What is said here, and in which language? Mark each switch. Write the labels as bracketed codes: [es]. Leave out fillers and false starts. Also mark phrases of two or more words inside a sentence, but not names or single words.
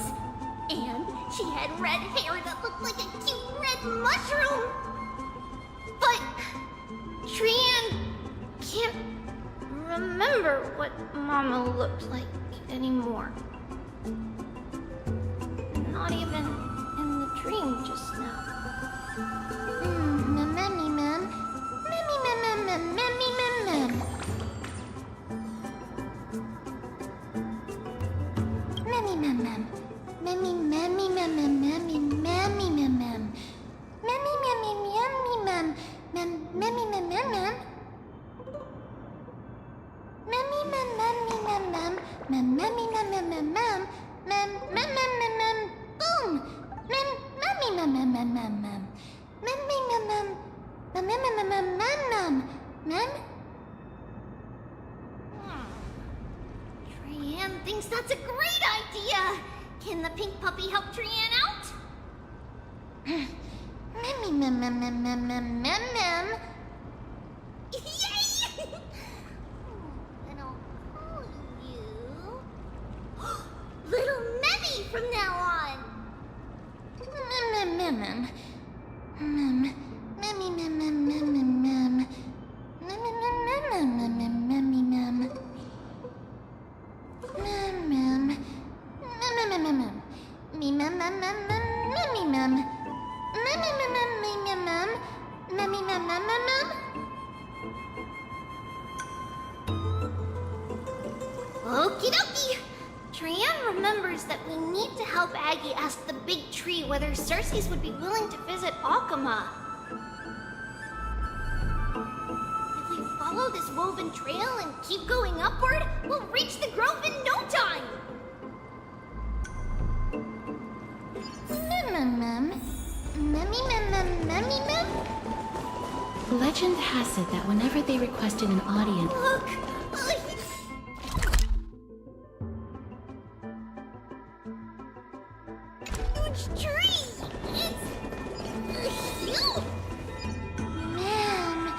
[en] And she had red hair that looked like a cute red mushroom. But Trian can't remember what Mama looked like anymore. Not even in the dream just now. Memmy mem. Memmy mem mem mem memmy mem mem. Memmy mem mem. Memmy memmy mem mem memmy memmy mem mem. Memmy memmy memmy mem mem memmy mem mem mem. Memmy mem memmy mem mem mem memmy mem mem mem mem mem mem mem mem. Boom! Memmy mem mem mem mem mem. Memmy mem mem mem mem mem mem mem mem. Trian thinks that's a great idea. Can the pink puppy help Trian out? Memmy mem mem mem mem mem mem mem. Yay! And I'll call you Little Memmy from now on. Mem mem mem mem. Memmy mem mem mem mem mem. Mem mem mem mem mem memmy mem. Mem mem. Mem mem mem mem. Me mem mem mem mem memmy mem. Mem mem mem mem mem mem. Memmy mem mem mem mem. Okie dokie. Trian remembers that we need to help Aggie ask the big tree whether Cersei's would be willing to visit Akama. If we follow this woven trail and keep going upward, we'll reach the grove in no time! Mem. Memmy memmy mem. Legend has it that whenever they requested an audience... Look! Huge tree! It's huge! Mem.